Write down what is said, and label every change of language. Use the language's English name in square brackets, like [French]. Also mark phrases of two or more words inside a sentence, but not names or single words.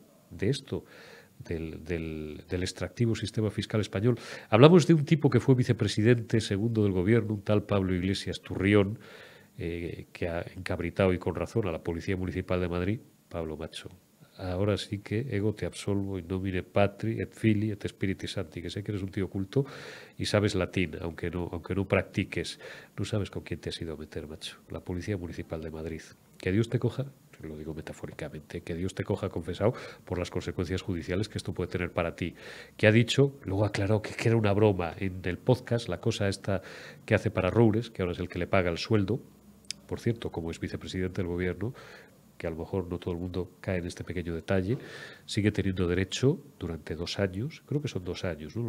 [Spanish] De esto, del extractivo sistema fiscal español. Hablamos de un tipo que fue vicepresidente segundo del gobierno, un tal Pablo Iglesias Turrión, que ha encabritado y con razón a la Policía Municipal de Madrid. Pablo, macho, ahora sí que [Latin] ego te absolvo in nomine Patri et Filii et Spiritus Sancti, [Spanish] que sé que eres un tío culto y sabes latín, aunque no practiques. No sabes con quién te has ido a meter, macho. La Policía Municipal de Madrid. Que Dios te coja, lo digo metafóricamente, que Dios te coja confesado por las consecuencias judiciales que esto puede tener para ti. Que ha dicho, luego aclaró que era una broma en el podcast, la cosa esta que hace para Roures, que ahora es el que le paga el sueldo, por cierto, como es vicepresidente del gobierno, que a lo mejor no todo el mundo cae en este pequeño detalle, sigue teniendo derecho durante 2 años, creo que son 2 años, ¿no?